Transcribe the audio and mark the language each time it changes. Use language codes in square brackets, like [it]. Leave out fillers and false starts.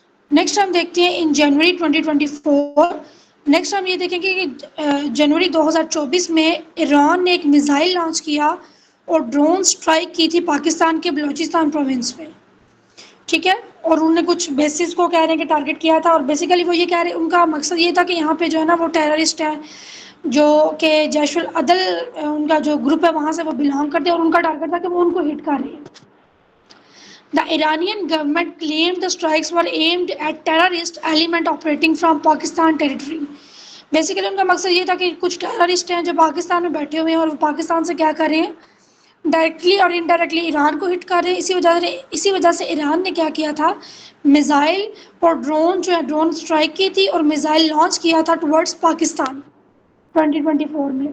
[ur] Next ہم دیکھتے ہیں ان جنوری 2024. نیکسٹ ہم یہ دیکھیں گے کہ جنوری 2024 میں ایران نے ایک میزائل لانچ کیا اور ڈرون سٹرائک کی تھی پاکستان کے بلوچستان پروونس میں، ٹھیک ہے. اور انہوں نے کچھ بیسز کو کہہ رہے ہیں کہ ٹارگٹ کیا تھا، اور بیسیکلی وہ یہ کہہ رہے ہیں، ان کا مقصد یہ تھا کہ یہاں پہ جو ہے نا وہ ٹیررسٹ ہیں جو کہ جیش العدل ان کا جو گروپ ہے وہاں سے وہ بلانگ کرتے ہیں، اور ان کا ٹارگٹ تھا کہ وہ ان کو ہٹ کر رہے ہیں. [en] The Iranian government claimed the strikes were aimed at terrorist element operating from Pakistan territory. [ur] Basically ان کا مقصد یہ تھا کہ کچھ ٹیررسٹ ہیں جو پاکستان میں بیٹھے ہوئے ہیں اور وہ پاکستان سے کیا کر رہے ہیں، ڈائریکٹلی اور انڈائریکٹلی ایران کو ہٹ کر رہے ہیں. اسی وجہ سے ایران نے کیا کیا تھا، میزائل اور ڈرون جو ہے ڈرون سٹرائک کی تھی اور میزائل لانچ کیا تھا ٹورڈز پاکستان 2024 میں.